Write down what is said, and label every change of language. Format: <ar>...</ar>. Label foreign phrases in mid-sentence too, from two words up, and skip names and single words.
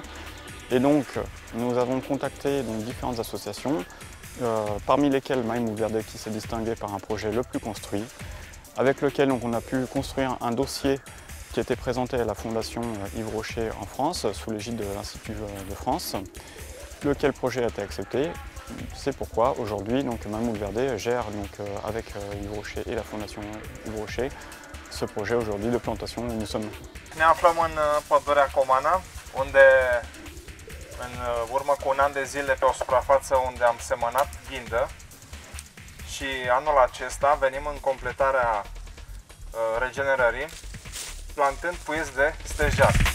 <fr>Et donc nous avons contacté différentes associations, parmi lesquelles Maimul Verde qui s'est distingué par un projet le plus construit, avec lequel on a pu construire un dossier qui était présenté à la Fondation Yves Rocher en France, sous l'égide de l'Institut de France. Lequel projet a été accepté. C'est pourquoi aujourd'hui Maimul Verde gère avec Yves Rocher et la Fondation Yves Rocher ce projet aujourd'hui de plantation où nous sommes.</fr> <ro>Ne aflăm în pădurea Comana, unde în urmă cu un an de zile pe o suprafață unde am semănat ghindă și anul acesta venim în completarea regenerării plantând puiți de stejar.</ro>